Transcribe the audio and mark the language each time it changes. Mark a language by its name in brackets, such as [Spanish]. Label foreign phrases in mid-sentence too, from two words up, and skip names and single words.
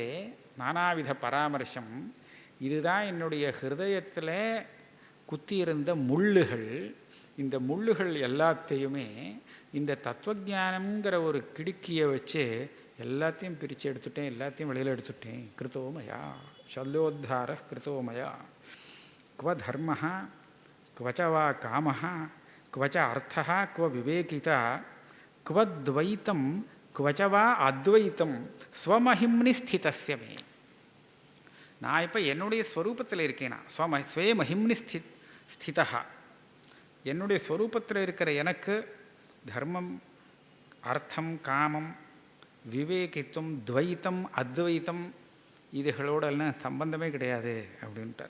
[Tamil] நானாவித பராமர்சம், இதுதான் என்னுடைய ஹிருதயத்தில் குத்தி இருந்த முள்ளுகள். இந்த முள்ளுகள் எல்லாத்தையுமே இந்த தத்துவஜானம்ங்கிற ஒரு கிடுக்கியை வச்சு எல்லாத்தையும் பிரித்து எடுத்துட்டேன், எல்லாத்தையும் வெளியில் எடுத்துட்டேன். [Sanskrit] कृतोमया शल्योद्धार कृतोमया. क्व धर्मः क्व च वा कामः क्व च अर्थः क्व विवेकिता क्व द्वैतं क्व च वा अद्वैतं स्वमहिम्नि स्थितस्य मे. [Tamil] நான் இப்போ என்னுடைய ஸ்வரூபத்தில் இருக்கேனா, [Sanskrit] स्वे महिम्नि स्थिता. [Tamil] என்னுடைய ஸ்வரூபத்தில் இருக்கிற எனக்கு தர்மம், அர்த்தம், காமம், விவேகித்துவம், துவைத்தம், அத்வைத்தம் இதுகளோடெல்லாம் சம்பந்தமே கிடையாது அப்படின்ட்டார்.